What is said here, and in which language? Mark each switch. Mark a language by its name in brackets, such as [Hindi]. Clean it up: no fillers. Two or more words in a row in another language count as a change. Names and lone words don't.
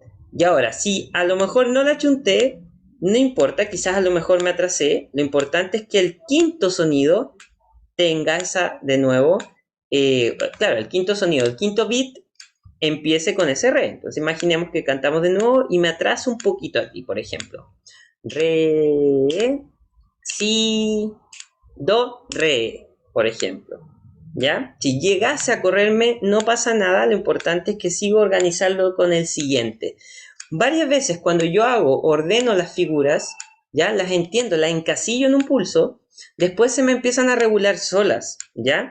[Spanish] Y ahora, si a lo mejor no la chunté, no importa, quizás a lo mejor me atrasé. Lo importante es que el quinto sonido tenga esa, de nuevo, claro, el quinto sonido, el quinto beat empiece con ese re. Entonces imaginemos que cantamos de nuevo y me atraso un poquito aquí, por ejemplo. Re, si, do, re, por ejemplo. ¿Ya? Si llegase a correrme, no pasa nada, lo importante es que sigo organizando con el siguiente. Varias veces cuando yo ordeno las figuras, ya las entiendo, las encasillo en un pulso, después se me empiezan a regular solas, ¿ya?